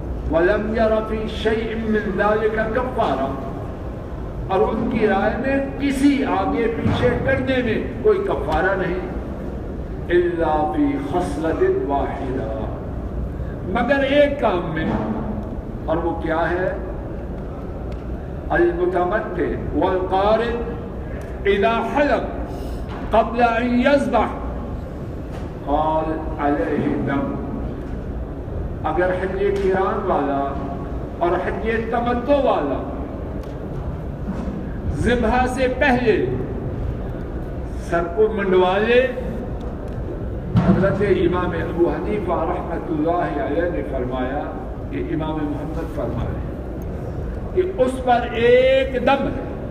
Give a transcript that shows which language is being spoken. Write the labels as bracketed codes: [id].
[ar] وَلَمْ يَرَ فِي شَيْءٍ مِّن ذَلِكَ كَفَّارًا, [ur] اور ان کی رائے میں کسی آگے پیچھے کرنے میں کوئی کفارہ نہیں. [ar] إِلَّا فِي خَصْلَةٍ وَاحِدَةٍ, [ur] مگر ایک کام میں, اور وہ کیا ہے؟ [ar] المتمتع والقارن اذا حلق قبل ان يذبح قال عليه الدم. [ur] اگر حجیہ قران والا اور حجیہ تمتع والا ذبحہ سے پہلے سر کو منڈوا لے, حضرت امام ابو حنیفہ رحمۃ اللہ علیہ نے فرمایا کہ امام محمد فرمائے کہ اس پر ایک دم ہے.